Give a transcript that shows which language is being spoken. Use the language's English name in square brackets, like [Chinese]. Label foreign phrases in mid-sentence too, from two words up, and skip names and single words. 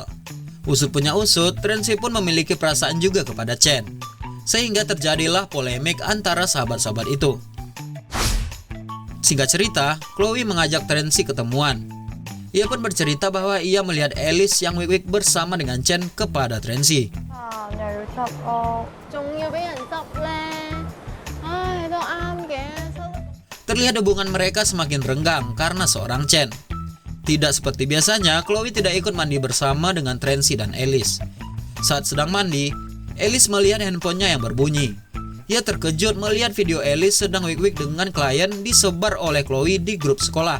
[Indonesian] Usut punya usut, Tracy pun memiliki perasaan juga kepada Chen. Sehingga terjadilah polemik antara sahabat-sahabat itu. Singkat cerita, Chloe mengajak Tracy ketemuan. Ia pun bercerita bahwa ia melihat Alice yang wik-wik bersama dengan Chen kepada Tracy. [Cantonese] 啊，又要執屋。仲要俾人執咧，唉，都啱嘅。收得 [Indonesian] Terlihat hubungan mereka semakin renggang karena seorang Chen. Tidak seperti biasanya, Chloe tidak ikut mandi bersama dengan Tracy dan Alice. Saat sedang mandi, Alice melihat handphonenya yang berbunyi. Ia terkejut melihat video Alice sedang wik-wik dengan klien disebar oleh Chloe di grup sekolah.